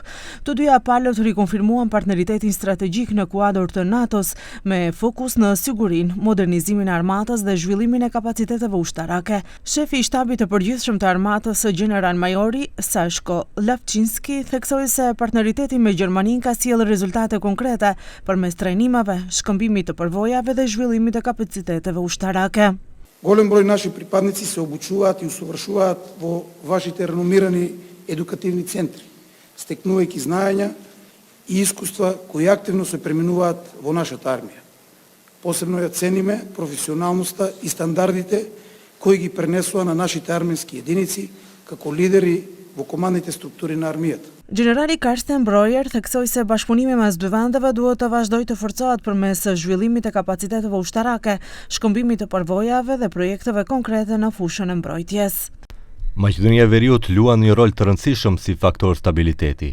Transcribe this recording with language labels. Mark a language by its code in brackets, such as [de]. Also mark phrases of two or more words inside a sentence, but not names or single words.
[sq] Të dyja palët rikonfirmuan partneritetin strategjik në kuadër të NATO-s me fokus në sigurinë, modernizimin e armatës dhe zhvillimin e kapaciteteve ushtarake. Shefi i shtabit të përgjithshëm të armatës, general-majori Sashko Lavçinski, theksoi se partneriteti me Gjermaninë ka sjellë rezultate konkrete përmes trajnimeve, shkëmbimit të përvojave dhe zhvillimit të kapaciteteve ushtarake. [mk] Голем број наши припадници се обучуваат и усовршуваат во вашите реномирани едукативни центри, стекнувајќи знаења и искуства кои активно се преминуваат во нашата армија. Посебно ја цениме професионалноста и стандардите кои ги пренесува на нашите армијски единици како лидери во командните структури на армијата. [sq] Generali Karsten Breuer theksoi se bashkëpunimi mes dy vendeve duhet të vazhdojë të forcohet përmes zhvillimit të kapaciteteve ushtarake, shkëmbimit të përvojave dhe projekteve konkrete në fushën e mbrojtjes. Maqedonia e Veriut luan një rol të rëndësishëm si faktor stabiliteti.